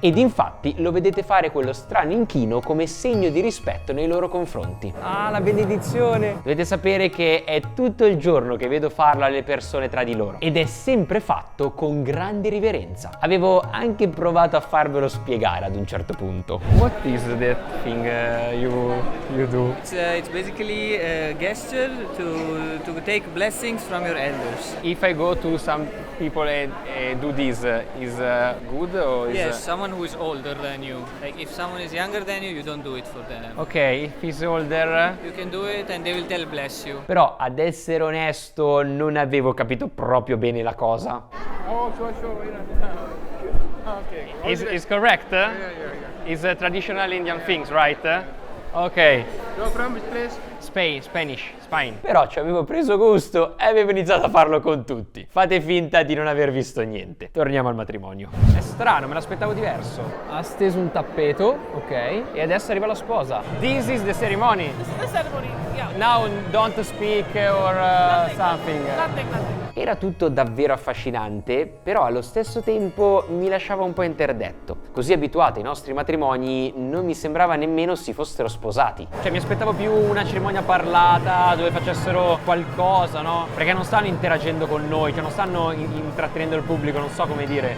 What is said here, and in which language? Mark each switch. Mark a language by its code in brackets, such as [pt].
[it] Ed infatti lo vedete fare quello strano inchino come segno di rispetto nei loro confronti. Ah, la benedizione! Dovete sapere che è tutto il giorno che vedo farlo alle persone tra di loro ed è sempre fatto con grande riverenza. Avevo anche provato a farvelo spiegare ad un certo punto. [en] What is that thing you do? It's basically a gesture to take blessings from your elders. If I go to some people and do this, is good or is... Yes, someone who is older than you. Like if someone is younger than you don't do it for them. Ok, if he's older... You can do it and they will tell bless you. [it] Però, ad essere onesto, non avevo capito proprio bene la cosa. [en] Is correct? Is a traditional Indian things, right? Ok. You're from which place? Spain. [it] Però ci avevo preso gusto e avevo iniziato a farlo con tutti. Fate finta di non aver visto niente. Torniamo al matrimonio. È strano, me l'aspettavo diverso. Ha steso un tappeto, ok, e adesso arriva la sposa. [en] This is the ceremony. This is the ceremony, yeah. Now don't speak or something. Nothing. [it] Era tutto davvero affascinante, però allo stesso tempo mi lasciava un po' interdetto. Così abituati ai nostri matrimoni, non mi sembrava nemmeno si fossero sposati. Cioè mi aspettavo più una cerimonia parlata dove facessero qualcosa, no? Perché non stanno interagendo con noi, cioè non stanno intrattenendo il pubblico, non so come dire.